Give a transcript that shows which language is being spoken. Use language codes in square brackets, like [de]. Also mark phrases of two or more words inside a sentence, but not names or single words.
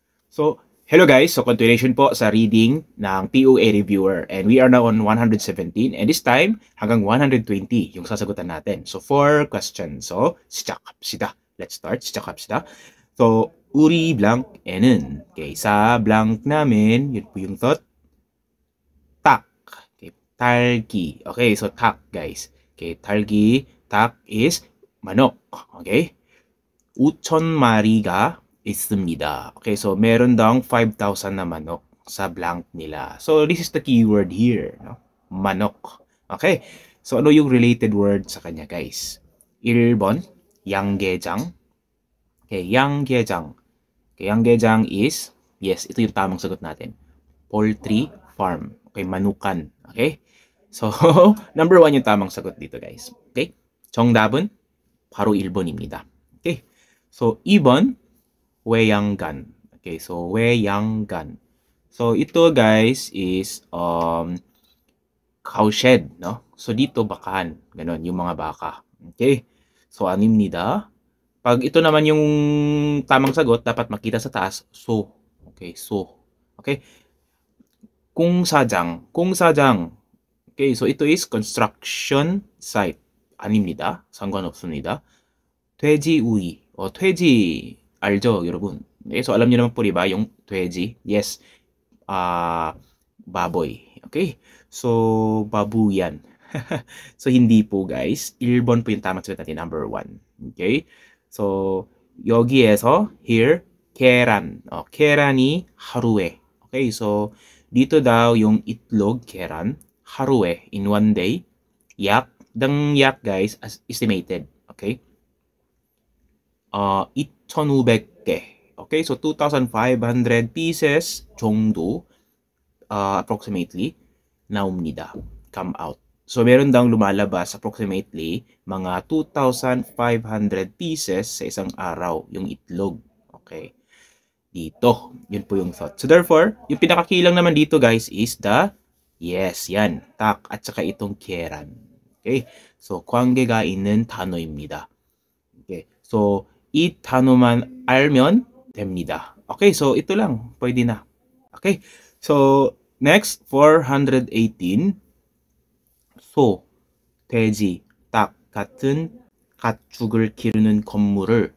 [en] So, hello guys. [tl] So, continuation po sa reading ng POA Reviewer. [en] And we are now on 117. And this time, [tl] hanggang 120 yung sasagutan natin. [en] So, 4 questions. So, [ko] 시작합시다. [en] Let's start. [ko] 시작합시다. So, 우리 blank에는, [tl] okay, sa blank namin, yun po yung thought, 닭. [en] Okay, talgi. Okay, so 닭, guys. Okay, talgi, 닭 is manok. Okay? [ko] 5천 마리가 있습니다. [tl] Okay, so meron daw 5,000 na manok sa blank nila. [en] So this is the keyword here, no? [tl] Manok. Okay, so ano yung related word sa kanya, guys? [ko] 1번, 양계장. Okay, 양계장. [en] Okay, 양계장 is, yes, [tl] ito yung tamang sagot natin. [en] Poultry farm. Okay, manukan. Okay? [tl] So, number 1 yung tamang sagot dito, guys. [ko] Okay? 정답은 바로 1번입니다. Okay? So, 2번, 외양간. Okay, so 외양간. [en] So, ito guys is cowshed, no? [tl] So, dito bakahan. Ganon, yung mga baka. Okay? [ko] So, a닙니다. [tl] Pag ito naman yung tamang sagot, dapat makita sa taas, so. [en] Okay, so. Okay? 공사장. Okay, so ito is construction site. [ko] 아닙니다. 상관없습니다. 돼지우이. 돼지 알죠, 여러분? [tl] Okay, so alam niyo naman po, diba, yung 돼지? [en] Yes. Baboy. Okay? [tl] So, babuyan. So, hindi po, guys. 1번 po yung tamang sagot natin, number 1. [en] Okay? So, [ko] 여기에서, here, 계란. 계란이 하루에. [tl] Okay, so, dito daw yung itlog, [ko] 계란, 하루에, [en] in one day. 약, yak, guys, as estimated. Okay? [ko] 2,500개. [en] Okay, so 2,500 pieces 정도 approximately naumnida, come out. [tl] So meron daw lumalabas approximately mga 2,500 pieces sa isang araw yung itlog. [en] Okay. [tl] Dito, yun po yung thought. So therefore, yung pinakakilang naman dito, guys, [en] is the, yes, [tl] yan, tak at saka itong 계란. Okay? [ko] So 관계가 있는 단어입니다. Okay. So 이 단어만 알면 됩니다. [tl] Okay, so ito lang, pwede na. [en] Okay, so next, 418. [ko] 소, 돼지, 닭 같은 가축을 기르는 건물을.